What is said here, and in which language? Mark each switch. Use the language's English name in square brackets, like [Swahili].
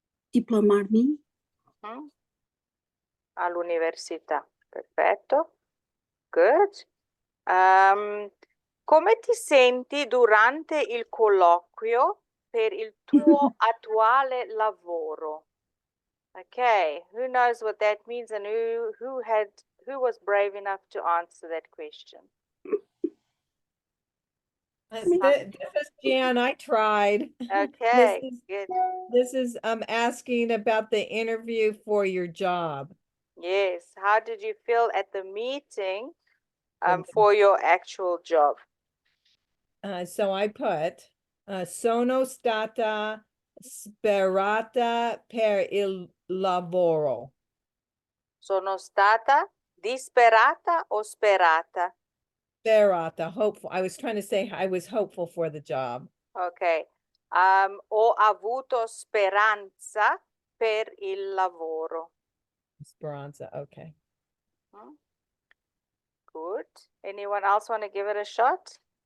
[Italian] Diplomarmi. all'università. Perfetto. Good. Come ti senti durante il colloquio per il tuo attuale lavoro? [English] Okay, who knows what that means and who was brave enough to answer that question? This is Jan, I tried. Okay, is- good. This is asking about the interview for your job. Yes. How did you feel at the meeting Okay. for your actual job? So I put, [Italian] sono stata sperata per il lavoro. Sono stata disperata o sperata? Sperata, hopeful. [English] I was trying to say I was hopeful for the job. Ok. [Italian] Ho avuto speranza per il lavoro. Speranza, okay. [English] Hmm? Good. Anyone else want to give it a shot?